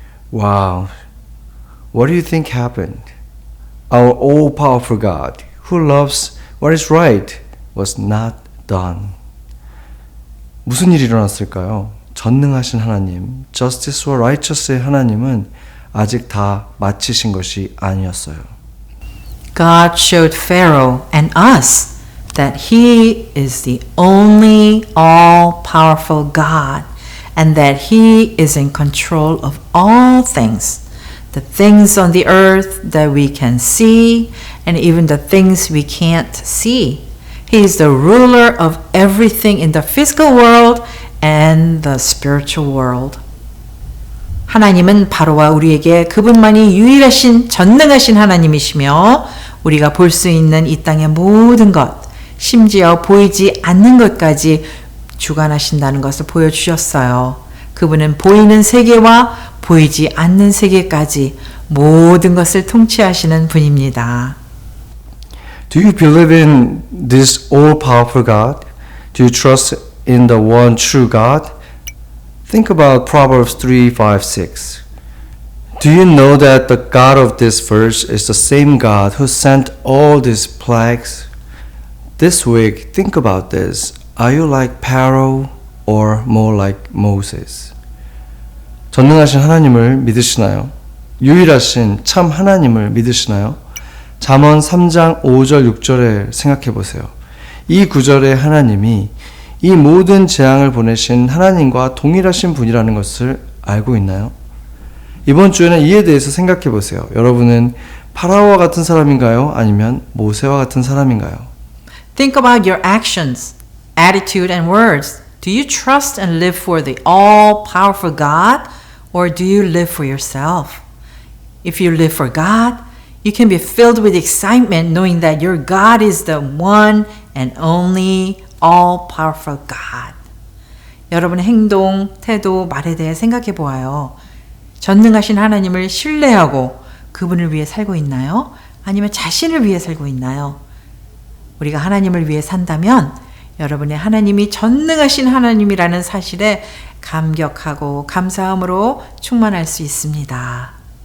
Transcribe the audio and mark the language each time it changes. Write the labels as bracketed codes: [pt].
[en] Wow. What do you think happened? Our all-powerful God, who loves what is right, was not done. [ko] 무슨 일이 일어났을까요? 전능하신 하나님, Justice와 Righteous의 하나님은 아직 다 마치신 것이 아니었어요. [en] God showed Pharaoh and us that he is the only all-powerful God and that he is in control of all things, the things on the earth that we can see and even the things we can't see. He is the ruler of everything in the physical world and the spiritual world. [ko] 하나님은 바로와 우리에게 그분만이 유일하신 전능하신 하나님이시며 우리가 볼 수 있는 이 땅의 모든 것, 심지어 보이지 않는 것까지 주관하신다는 것을 보여주셨어요. 그분은 보이는 세계와 보이지 않는 세계까지 모든 것을 통치하시는 분입니다. [en] Do you believe in this all-powerful God? Do you trust in the one true God? Think about Proverbs 3, 5, 6. Do you know that the God of this verse is the same God who sent all these plagues? This week, think about this. Are you like Pharaoh or more like Moses? [ko] 전능하신 하나님을 믿으시나요? 유일하신 참 하나님을 믿으시나요? 잠언 3장 5절 6절에 생각해 보세요. 이 구절에 하나님이 이 모든 재앙을 보내신 하나님과 동일하신 분이라는 것을 알고 있나요? 이번 주에는 이에 대해서 생각해 보세요. 여러분은 파라오와 같은 사람인가요? 아니면 모세와 같은 사람인가요? [en] Think about your actions, attitude, and words. Do you trust and live for the all-powerful God, or do you live for yourself? If you live for God, you can be filled with excitement knowing that your God is the one and only all-powerful God. [ko] 여러분의 행동, 태도, 말에 대해 생각해 보아요. 전능하신 하나님을 신뢰하고 그분을 위해 살고 있나요? 아니면 자신을 위해 살고 있나요? 우리가 하나님을 위해 산다면 여러분의 하나님이 전능하신 하나님이라는 사실에 감격하고 감사함으로 충만할 수 있습니다.